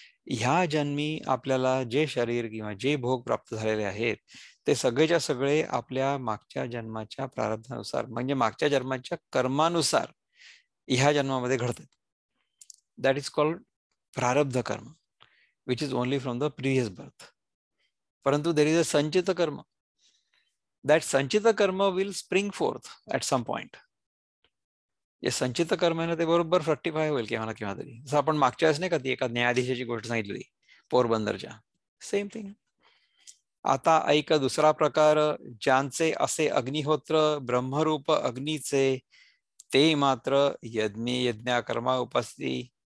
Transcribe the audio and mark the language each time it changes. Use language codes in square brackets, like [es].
[mr] ह्या जन्मी आपल्याला जे शरीर किंवा जे भोग प्राप्त झालेले आहेत, ते सगळेच्या सगळे आपल्या मागच्या जन्माच्या प्रारब्धानुसार, म्हणजे मागच्या जन्माच्या कर्मानुसार ह्या जन्मामध्ये घडतात. [en] That is called प्रारब्ध कर्म, which is only from the previous birth. परंतु there is a संचित कर्म. दॅट संचित कर्म will spring forth at some point. [mr] जे संचित कर्म आहे ना, ते बरोबर फ्रक्टिफाय होईल केव्हा ना केव्हा तरी. जसं आपण मागच्या वेळेस नाही का ती एका न्यायाधीशाची गोष्ट सांगितली पोरबंदरच्या, [en] Same thing. [mr] आता ऐक दुसरा प्रकार, ज्यांचे असे अग्निहोत्र ब्रह्मरूप अग्नीचे, ते मात्र यज्ञा कर्मा उपस्थिती.